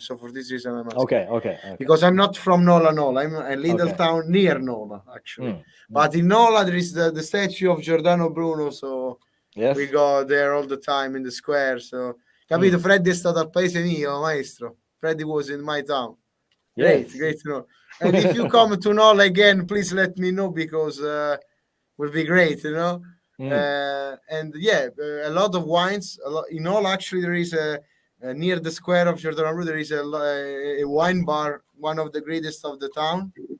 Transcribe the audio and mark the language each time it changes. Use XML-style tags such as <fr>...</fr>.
<en>So for this reason, I'm asking. Okay. Because I'm not from Nola. I'm a little town near Nola, actually. But in Nola there is the statue of Giordano Bruno. So we go there all the time in the square. So.</en> <it>Capito? Freddy è stato al paese mio, Maestro.</it> <en>Freddy was in my town. Great to know. And if you come to Nola again, please let me know because will be great, you know. And a lot of wines. In Nola, actually, there is near the square of Giordano Bruno, there is a wine bar, one of the greatest of the town.</en>